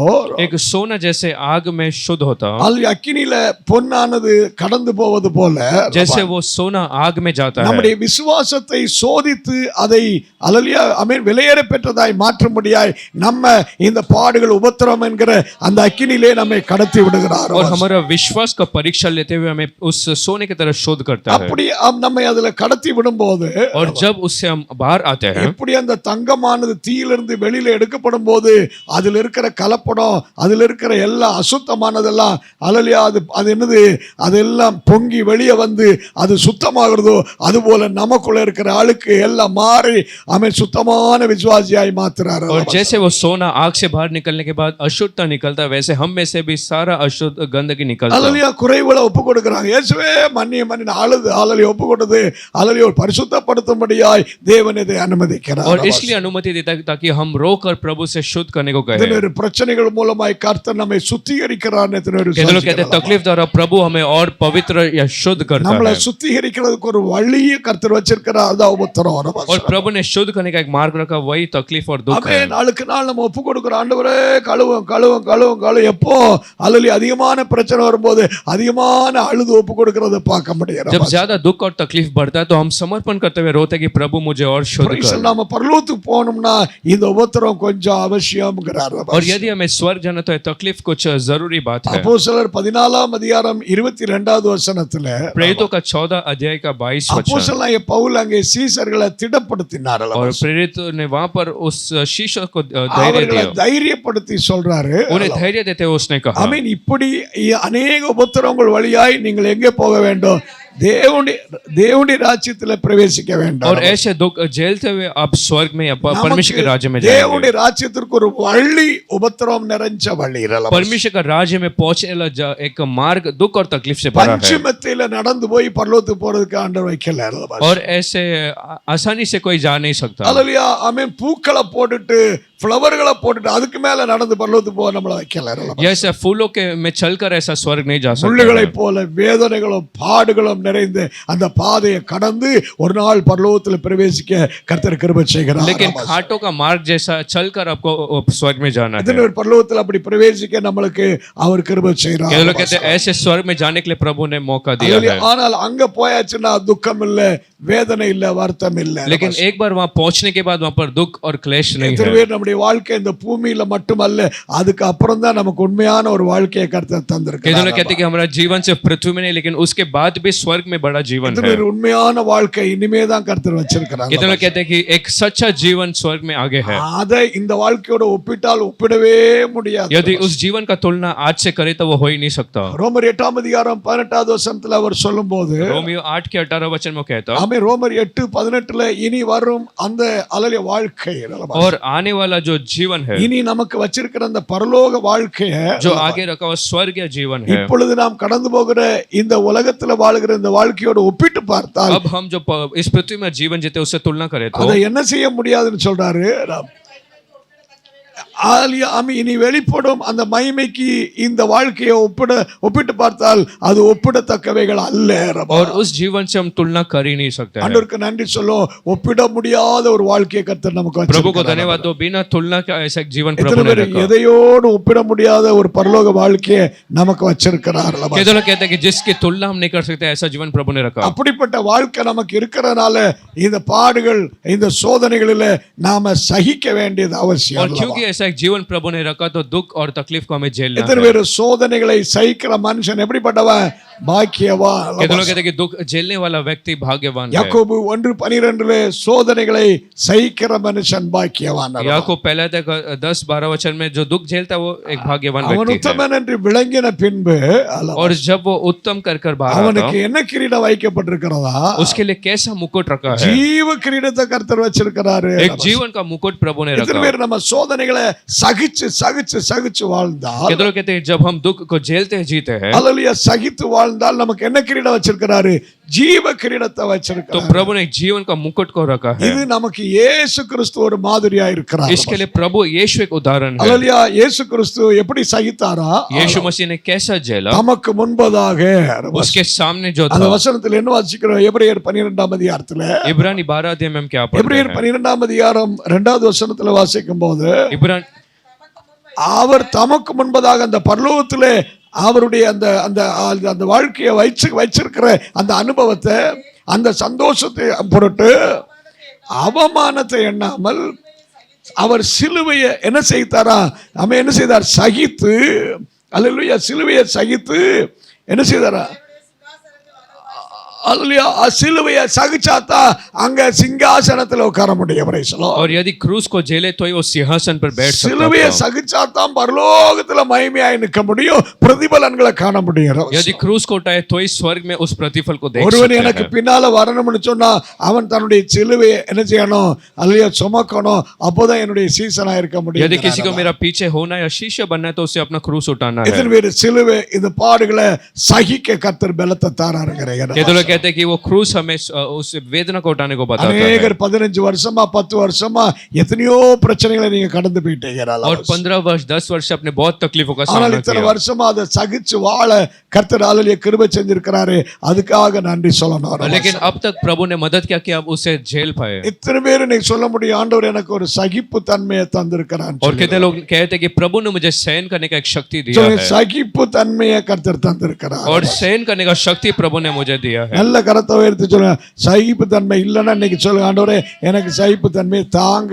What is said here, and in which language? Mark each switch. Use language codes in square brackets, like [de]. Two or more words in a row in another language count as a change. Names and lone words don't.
[hi] एक सोना जैसे आग में शुद्ध होता, [ta] அது அக்கினியில பொன்னானது கடந்து போவது போல, [hi] जैसे वो सोना आग में जाता है. [ta] நம்முடைய விசுவாசத்தை சோதித்து அதை அல்லேலூயா ஆமென் விலையேற பெற்றதாய் மாற்றும்படியாய் நம்ம இந்த பாடுகள் உபத்திரவம் என்கிற அந்த அக்கினியிலே நம்மை கடத்தி விடுகிறார். [hi] और हमारा विश्वास का परीक्षा लेते हुए हमें उस सोने की तरह शोध करता है. [ta] அப்படி நம்மை அதுல கடத்தி விடும்போது, [hi] और जब उससे हम बाहर आते हैं, [ta] எப்படி அந்த தங்கமானது தீயிலிருந்து வெளியில எடுக்கப்படும் போது அதுல இருக்கிற கலப்படம், அதுல இருக்கிற எல்லா அசுத்தமானதெல்லாம் அல்லேலூயா அது என்னது, அதெல்லாம் பொங்கி வெளியே வந்து அது சுத்தமாகிறதோ, அதுபோல நமக்குள்ள இருக்கிற அழுக்கு எல்லாம் மாறி அவன் சுத்தமான விசுவாசியாய் மாத்துறார். [hi] और जैसे वो सोना आग से बाहर निकलने के बाद अशुद्धता निकलता है, वैसे हम में से भी सारा अशुद्ध गंदगी निकलता है. [ta] அல்லேலூயா குறைவுகளை ஒப்பு கொடுக்கறாங்க. இயேசுவே மன்னிய அழுது அல்லேலூயா ஒப்பு கொடுத்து அல்லேலூயா பரிசுத்தப்படுத்தும்படியாய் தேவன் இதை அனுமதிக்கிறார். [hi] और इसलिए अनुमति देता है ताकि हम रोकर प्रभु से शुद्ध करने को कहे. [ta] இதனொரு பிரச்சனைகள் மூலமாய் கர்த்தர் நம்மை சுத்திகரிக்கிறார். [hi] कहते लोग कहते हैं तकलीफ द्वारा प्रभु हमें और पवित्र या शुद्ध करता [ta] நம்மளை [hi] है. [ta] சுத்திகரிக்கிறதுக்கு ஒரு வழியை கர்த்தர் வச்சிருக்கிறார். அதான் உபத்திரம். [hi] और प्रभु ने शुद्ध करने का एक मार्ग रखा, वही तकलीफ और दुख है. [ta] நாளுக்கு நாள் நம்ம ஒப்பு கொடுக்கிறோம். ஆண்டவரே கழுவும் கழுவும் கழுவும் கழுவும். எப்போ அல்லேலூயா அதிகமான பிரச்சனை வரும்போது அதிகமான அழுது ஒப்பு கொடுக்கிறத பார்க்க முடியாது. [hi] जब ज्यादा दुख और तकलीफ बढ़ता है तो हम समर्पण करते हुए रोते हैं कि प्रभु मुझे और शुद्ध कर. [ta] நாம பரலோகத்துக்கு போகணும்னா இந்த உபத்திரம் கொஞ்சம் அவசியம்ங்கிறார். [hi] और यदि हमें स्वर्ग जाना तो तकलीफ कुछ जरूरी बात है. [ta] அப்போஸ்தலர் 14 வசனத்துல [hi] प्रेरितों का 14 अध्याय का 22 वचन. [ta] அப்போஸ்தலனாகிய பவுல் அங்கே சீசர்களை திடப்படுத்தினார். [hi] और प्रेरित ने वहां पर उस शीशो को धैर्य [ta] அவர்களை [hi] दिया, [ta] தைரியப்படுத்தி சொல்றாரு. [hi] उन्हें धैर्य देते हुए उसने कहा, [ta] ஆமென். இப்படி अनेक உபத்திரவங்கள் வழியாய் நீங்கள் எங்கே போக வேண்டும், தேவனுடைய ராஜ்யத்துல பிரவேசிக்க வேண்டும். [hi] और ऐसे दुख झेलते हुए आप स्वर्ग में या परमेश्वर के राज्य में [ta] தேவனுடைய [hi] जाएंगे. [ta] ராஜ்யத்திற்கு ஒரு வழி உபத்திரவம் நிறைஞ்ச வழி. [hi] परमेश्वर का राज्य में पहुंचने वाला एक मार्ग दुख और तकलीफ से भरा है. [ta] பஞ்சமத்தில நடந்து போய் பரலோகத்துக்கு போறதுக்கு ஆண்டவர் வைக்கல. [hi] और ऐसे आसानी से कोई जा नहीं सकता. [ta] அல்லேலூயா ஆமென். பூக்களை போட்டுட்டு ஃப்ளவர்களை போட்டுட்டு அதுக்கு மேல நடந்து பரலோகத்துக்கு போக நம்மள வைக்கல. [hi] ये ऐसा फूलों के में चलकर ऐसा स्वर्ग नहीं जा सकते [ta] முள்ளுகளை போல வேதனைகளும் பாடுகளும் நிறைந்து அந்த பாதையை கடந்து ஒரு நாள் பரலோகத்தில் பிரவேசிக்க கர்த்தர் கிருபை செய்கிறார். [hi] लेकिन घाटों का मार्ग जैसा चलकर आपको स्वर्ग में जाना है. [ta] எத்தனை பேர் பரலோகத்தில் அப்படி பிரவேசிக்க நம்மளுக்கு அவர் கிருபை செய்கிறார். [hi] ये लोग कहते हैं ऐसे स्वर्ग में जाने के लिए प्रभु ने मौका दिया है. [ta] ஆனால் அங்க போயாச்சுன்னா துக்கம் இல்ல, வேதனை இல்ல, வருத்தம் இல்ல. [hi] लेकिन एक बार वहां पहुंचने के बाद वहां पर दुख और क्लेश नहीं [ta] எத்தனை [hi] है. [ta] பேர் நம்முடைய வாழ்க்கை இந்த பூமியில மட்டுமல்ல, அதுக்கு அப்புறம் தான் நமக்கு உண்மையான ஒரு வாழ்க்கையை கர்த்தர் [hi] ये [ta] தந்திருக்கிறார். [hi] लोग कहते हैं कि हमारा जीवन सिर्फ पृथ्वी में नहीं लेकिन उसके बाद भी स्वर्ग में बड़ा जीवन [ta] எத்தனை [hi] है. [ta] பேர் உண்மையான வாழ்க்கை இனிமே தான் கர்த்தர் வச்சிருக்கிறார். [hi] ये लोग कहते हैं कि एक सच्चा जीवन स्वर्ग में आगे है. [ta] அதை இந்த வாழ்க்கையோட ஒப்பிட்டால் ஒப்பிடவே முடியாது. [hi] यदि उस जीवन का तुलना आज से करे तो वो हो ही नहीं सकता. [ta] ரோமர் 8 அதிகாரம் 18வது வசனத்துல அவர் சொல்லும்போது, [hi] रोमियो 8 के 18 वचन में कहता है [ta] ஆமே, ரோமர் 8:18 இனி வரும் அந்த அலலிய வாழ்க்கை, [hi] और आने वाला जो जीवन है [ta] இனி நமக்கு வச்சிருக்கிற அந்த பரலோக வாழ்க்கையை, [hi] जो आगे रखा हुआ स्वर्गीय जीवन है, [ta] இப்பொழுது நாம் கடந்து போகிற இந்த உலகத்துல வாழ்கிற இந்த வாழ்க்கையோட ஒப்பிட்டு பார்த்தால் [hi] अब हम जो इस पृथ्वी में जीवन जीते उससे तुलना करें तो [ta] அதை என்ன செய்ய முடியாதுன்னு சொல்றாரு. இனி வெளிப்படும் அந்த மகிமைக்கு இந்த வாழ்க்கையை ஒப்பிட்டு பார்த்தால் அது ஒப்பிடத்தக்கவைகள் அல்ல. [hi] और उस जीवन से हम तुलना कर ही नहीं सकते हैं. [ta] ஆண்டவருக்கு நன்றி சொல்லும். ஒப்பிட முடியாத ஒரு வாழ்க்கையை கர்த்தர் நமக்கு [hi] प्रभु को [ta] வச்சிருக்கிறார். [hi] धन्यवाद दो. बिना तुलना के ऐसा एक जीवन प्रभु [ta] எத்தனை [hi] ने [ta] பேர் [hi] रखा. [ta] எதையோடு ஒப்பிட முடியாத ஒரு பரலோக வாழ்க்கையை நமக்கு வச்சிருக்கிறார். [hi] कहते लोग कहते हैं कि जिसकी तुलना हम नहीं कर सकते ऐसा जीवन प्रभु ने रखा. [ta] அப்படிப்பட்ட வாழ்க்கை நமக்கு இருக்கிறனால இந்த பாடுகள் இந்த சோதனைகளில நாம சகிக்க வேண்டியது அவசியம். [hi] और क्योंकि ऐसा एक जीवन प्रभु ने रखा तो दुख और तकलीफ को हमें झेलना [ta] எத்தனை [hi] है. [ta] பேர் சோதனைகளை சகிக்கிற மனுஷன் எப்படிப்பட்டவன்? பாக்கியவான். [hi] कहते लोग कहते हैं कि दुख झेलने वाला व्यक्ति भाग्यवान है. [ta] யாக்கோபு 1:12 சோதனைகளை சகிக்கிற மனுஷன் பாக்கியவான். [hi] याकूब पहले तक 10-12 वचन में जो दुख झेलता है वो एक भाग्यवान [ta] அவன் [hi] व्यक्ति है. [ta] உத்தமன் என்று விளங்கின பின்பு [hi] और जब वो उत्तम कर बाहर आता [ta] அவனுக்கு என்ன கிரீடம் வைக்கப்பட்டிருக்கிறதா? [hi] उसके लिए कैसा मुकुट रखा है? [ta] ஜீவ கிரீடத்தை கர்த்தர் வச்சிருக்கிறாரு. [hi] एक जीवन का मुकुट प्रभु ने [ta] எத்தனை [hi] रखा. [ta] பேர் நம்ம சோதனைகளை சகிச்சு வாழ்ந்தா, [hi] कहते लोग कहते हैं जब हम दुख को झेलते हैं जीते हैं [ta] அல்லேலூயா, சகித்து வாழ்ந்தால் நமக்கு என்ன கிரீடம் வச்சிருக்கிறாரு? ஜீவ கிரீடத்தை [hi] तो [ta] வச்சிருக்கிறார். [hi] प्रभु ने एक जीवन का मुकुट को रखा है. [ta] இது நமக்கு இயேசு கிறிஸ்து ஒரு மாதிரியா இருக்கிறார். [hi] इसके लिए प्रभु यीशु एक उदाहरण है. [ta] அல்லேலூயா, இயேசு கிறிஸ்து எப்படி சகித்தாரா? [hi] यीशु मसीह ने कैसा झेला? [ta] நமக்கு முன்பதாக [hi] उसके सामने जो [ta] அந்த [hi] था. [ta] வசனத்தில் என்ன வாசிக்கிறோம்? எபிரேயர் 12 அதிகாரத்துல, [hi] इब्रानी 12 अध्याय में हम क्या पढ़ते [ta] எபிரேயர் [hi] हैं? [ta] 12 அதிகாரம் 2வது வசனத்துல வாசிக்கும் போது, इब्रानी அவர் தமக்கு முன்பதாக அந்த பரலோகத்திலே அவருடைய அந்த அந்த அந்த வாழ்க்கையை வச்சிருக்கிற அந்த அனுபவத்தை, அந்த சந்தோஷத்தை பொருட்டு அவமானத்தை எண்ணாமல் அவர் சிலுவையை என்ன செய்தாரா? அவன் என்ன செய்தார்? சகித்து, அல்லேலூயா, சிலுவையை சகித்து என்ன செய்தாரா? அல்லேலூயா, சிலுவையை சகிச்சாத்தா அங்க சிங்காசனத்துல உட்கார முடியும். [hi] और यदि क्रूस को झेले तो ही वो सिंहासन पर बैठ सकता [ta] சிலுவையை [hi] था. [ta] சகிச்சாத்தான் பரலோகத்துல மகிமையாய் நிற்க முடியும், பிரதிபலன்களை காண முடியும். [hi] यदि क्रूस को उठाए तो ही स्वर्ग में उस प्रतिफल को देख [ta] ஒருவன் [hi] सकते [ta] எனக்கு [hi] हैं. [ta] பின்னால வரணும்னு சொன்னா அவன் தன்னுடைய சிலுவையை என்ன செய்யணும்? அல்லையா, சுமக்கணும். அப்போதான் என்னுடைய சீசனா இருக்க முடியும். [hi] यदि किसी को मेरा पीछे होना या शिष्य बनना है तो उसे अपना क्रूस उठाना है. [ta] எத்தனை பேர் சிலுவை இந்த பாடுகளை சகிக்க கர்த்தர் பலத்தை தாராருங்கிறேன். [hi] ये तो लोग कहते हैं कि वो क्रूस हमें उस वेदना को उठाने को बताता है. [ta] அநேகர் 15 வருஷமா 10 வருஷமா எத்தனையோ பிரச்சனைகளை நீங்க கடந்து போயிட்டீங்க. [hi] और 15 वर्ष 10 वर्ष से अपने बहुत तकलीफों का [ta] ஆனால் [hi] सामना [ta] இத்தனை [hi] किया. [ta] வருஷமா அதை சகிச்சு வாழ கர்த்தர் அல்லேலூயா கிருபை செஞ்சிருக்கிறாரு. அதுக்காக நன்றி சொல்லணும். [hi] लेकिन अब तक प्रभु ने मदद किया कि आप उसे झेल पाए. [ta] இத்தனை பேர் நீங்க சொல்ல முடியும், ஆண்டவர் எனக்கு ஒரு சகிப்பு தன்மையை தந்திருக்கிறார். [hi] और कितने लोग कहते हैं कि प्रभु ने मुझे सहन करने का एक शक्ति दिया है. [ta] சகிப்பு தன்மையை கர்த்தர் தந்திருக்கிறார். [hi] और सहन करने का शक्ति प्रभु ने मुझे दिया है. [ta] நல்ல கரத்தை உயர்த்தி சொல்லுங்க, சகிப்பு தன்மை இல்லைன்னா இன்னைக்கு சொல்லுங்க, ஆண்டவரே எனக்கு சகிப்பு தன்மை தாங்க.